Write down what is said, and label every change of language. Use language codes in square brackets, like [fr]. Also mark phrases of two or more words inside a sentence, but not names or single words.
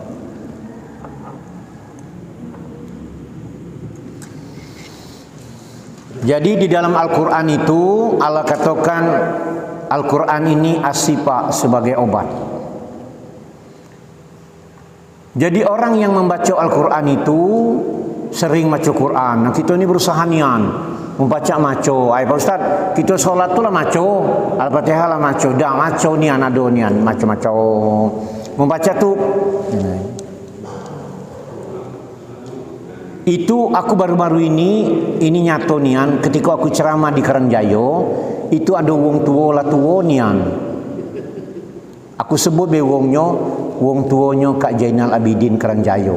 [id] Jadi di dalam Al-Qur'an itu Allah katakan Al-Qur'an ini as-sifa sebagai obat. Jadi orang yang membaca Al-Qur'an itu sering baca Quran. Nah, kita ini berusaha nian membaca maco. [mui] Ai Pak Ustaz, kita solat tu lah maco, Al-Fatihah lah maco, dah maco nian ado nian maco-maco. [id] Membaca tu itu aku baru-baru ini [mui] nyato nian [id] ketika aku ceramah di Karangjaya, itu ada wong tua [mui] lah tua nian. Aku sebut be wong tuanya Kak Jainal Abidin Karangjaya.